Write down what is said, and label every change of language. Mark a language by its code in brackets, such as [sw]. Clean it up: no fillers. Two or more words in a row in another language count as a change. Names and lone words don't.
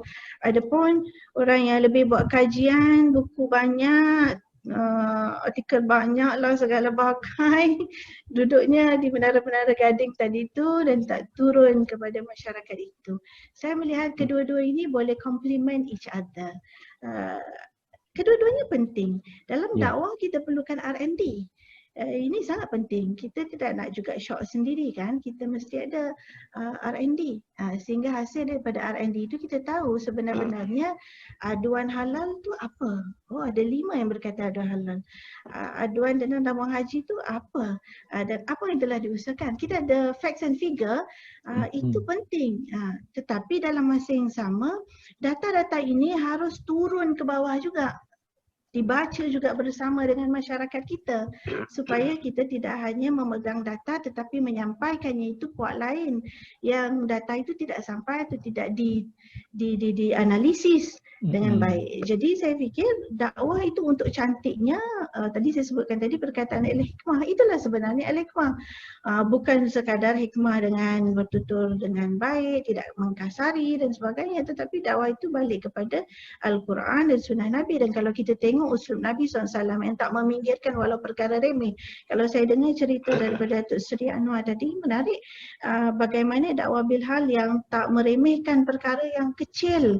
[ms] Ada pun orang yang lebih buat kajian, buku banyak, artikel banyak lah segala bagai, duduknya di menara-menara gading tadi tu dan tak turun kepada masyarakat itu. Saya melihat kedua-dua ini boleh [en] complement each other. [ms] Kedua-duanya penting. Dalam dakwah kita perlukan R&D. Ini sangat penting. Kita tidak nak juga shock sendiri kan. Kita mesti ada R&D. Sehingga hasil daripada R&D itu kita tahu sebenarnya aduan halal tu apa. Oh, ada 5 yang berkata aduan halal. Aduan dalam wang haji tu apa. Dan apa yang telah diusahakan. Kita ada [en] facts and figure. [ms] Itu penting. Tetapi dalam masa yang sama, data-data ini harus turun ke bawah juga. Dibaca juga bersama dengan masyarakat kita supaya kita tidak hanya memegang data tetapi menyampaikannya itu kuat lain yang data itu tidak sampai atau tidak dianalisis dengan baik. Jadi saya fikir dakwah itu untuk cantiknya, tadi saya sebutkan tadi perkataan al-hikmah, itulah sebenarnya al-hikmah. Bukan sekadar hikmah dengan bertutur dengan baik, tidak mengkasari dan sebagainya, tetapi dakwah itu balik kepada Al-Quran dan Sunnah Nabi. Dan kalau kita tengok uslub Nabi SAW yang tak meminggirkan walau perkara remeh. Kalau saya dengar cerita daripada Datuk Seri Anwar tadi, menarik bagaimana dakwah bilhal yang tak meremehkan perkara yang kecil.